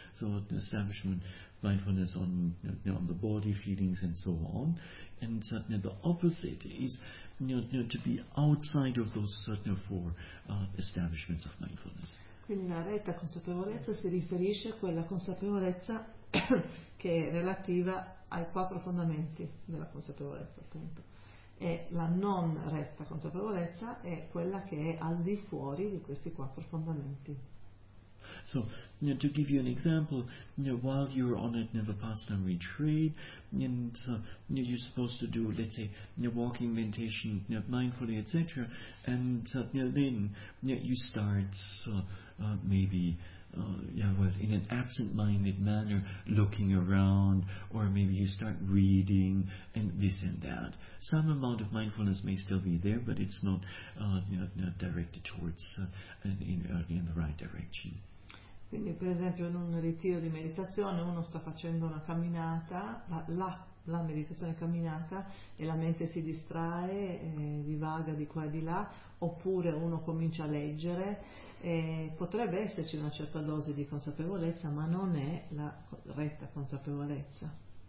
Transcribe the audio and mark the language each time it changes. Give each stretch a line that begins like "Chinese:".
English: So the establishment mindfulness on on the body, feelings, and so on. And the opposite is to be outside of those four establishments of mindfulness.
Italian: Quindi la retta consapevolezza si riferisce a quella consapevolezza che è relativa ai quattro fondamenti della consapevolezza, appunto. E la non retta consapevolezza è quella che è al di fuori di questi quattro fondamenti.
English: So, to give you an example, while you're on a Vipassana retreat, and you're supposed to do, let's say, walking meditation mindfully, etc., and then you start in an absent-minded manner, looking around, or maybe you start reading, and this and that. Some amount of mindfulness may still be there, but it's not directed towards in the right direction.
Italian: Quindi, per esempio, in un ritiro di meditazione uno sta facendo una camminata, la meditazione camminata, e la mente si distrae, divaga di qua e di là, oppure uno comincia a leggere, potrebbe esserci una certa dose di consapevolezza, ma non è la retta consapevolezza.